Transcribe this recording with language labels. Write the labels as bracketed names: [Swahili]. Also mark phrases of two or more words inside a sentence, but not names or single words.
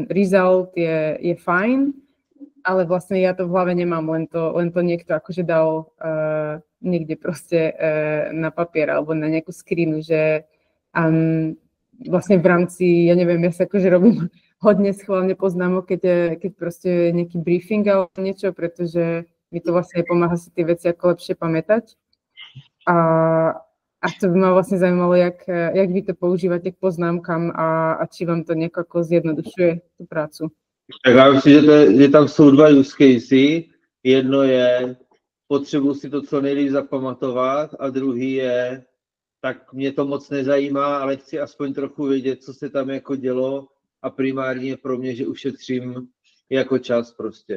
[Slovak] result je fajn, ale vlastne ja to v hlave nemám, len to niekto akože dal niekde proste na papier alebo na nejakú skrinu, že vlastne v rámci, ja neviem, ja sa akože robím hodne schválne poznámok, keď proste nejaký briefing alebo niečo, pretože mi to vlastne pomáha si tie veci ako lepšie pamätať. A to by ma vlastne zaujímalo, jak vy to používate k poznámkám a či vám to nejako ako zjednodušuje tú prácu. [Czech] Tak já myslím, že tam jsou dva [English] use casey. [Czech] Jedno je, potřebuji si to co nejvíc zapamatovat a druhý je, tak mě to moc nezajímá, ale chci aspoň trochu vědět, co se tam jako dělo a primárně pro mě, že ušetřím jako čas prostě.